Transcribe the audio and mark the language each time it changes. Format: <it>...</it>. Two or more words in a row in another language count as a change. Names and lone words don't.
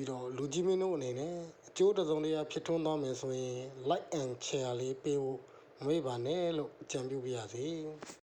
<my>ပြီးတော့လူကြီးမင်းတို့အနေနဲ့အကျိုးတစုံတရာဖြစ်ထွန်းသွားမယ်ဆိုရင်</my> <en>like and share</en> <my>လေးပေးဖို့မမေ့ပါနဲ့လို့အကြံပြုပါရစေ</my>